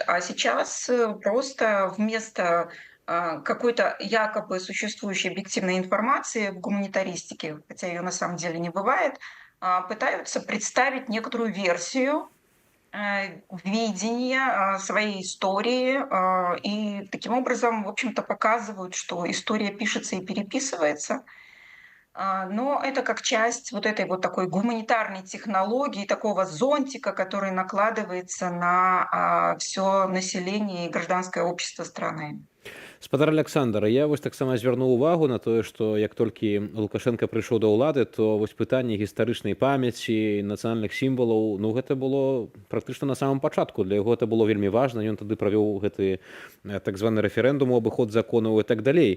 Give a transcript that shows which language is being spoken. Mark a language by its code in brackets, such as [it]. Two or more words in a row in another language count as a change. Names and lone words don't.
[ru] А сейчас просто вместо какой-то якобы существующей объективной информации в гуманитаристике, хотя ее на самом деле не бывает, пытаются представить некоторую версию видение своей истории, и таким образом, в общем-то, показывают, что история пишется и переписывается. Но это как часть вот этой вот такой гуманитарной технологии, такого зонтика, который накладывается на все население и гражданское общество страны. [be] Спадар Александр, я вось таксама звярнуў увагу на тое, што як толькі Лукашенко прыйшоў да ўлады, то вось пытанне гістарычнай памяці, нацыянальных сімвалаў, ну гэта было практычна [ru] на самом [be] пачатку. Для яго это было вельмі важна. Ён тады правёў гэты так званы рэферэндум у абыход законаў і так далей.